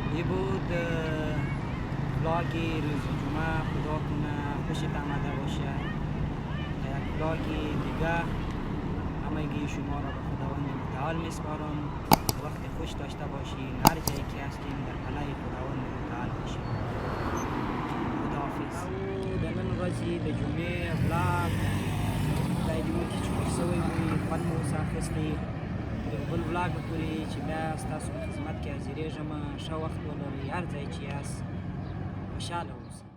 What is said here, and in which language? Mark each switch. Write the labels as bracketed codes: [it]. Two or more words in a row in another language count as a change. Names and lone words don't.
[fa] بود ولاگ روز جمعه خدا کنه خوشت آمده باشه. یک ولاگ دیگه همگی شما را به خداوند متعال میسپارم. وقت خوش داشته باشین. هر جایی که هستین در پناه خداوند متعال باشین. خداحافظ. [ps] او د نن ورځې د جمعې ولاګ خدای دې وکړي چې خوښ شوی وي، خوند مو اوسه اخیستی. یو بل ولاګ به پورې چې بیا ستاسو په خدمت کې حاضرېږم. ښه وخت ولرئ. هر ځای چې یاست خوشحاله اوسئ.